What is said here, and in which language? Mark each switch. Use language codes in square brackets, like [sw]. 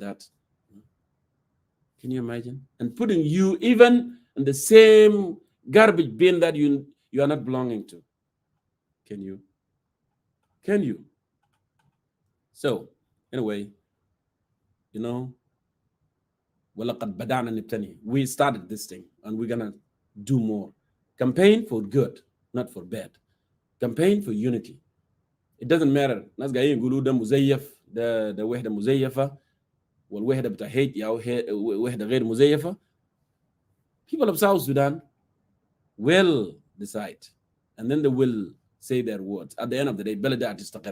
[en] That, can you imagine? And putting you even in the same garbage bin that you are not belonging to. Can you? Can you? So, anyway, you know, we started this thing, and we're gonna do more. Campaign for good, not for bad. Campaign for unity. It doesn't matter. [ar] ناس قاعدين يقولوا ده مزيف، ده وحدة مزيفة، والوحدة بتاع [en] hate [ar] أو وحدة غير مزيفة. [en] People of South Sudan will decide, and then they will say their words. At the end of the day, [ar] بلد هتستقر.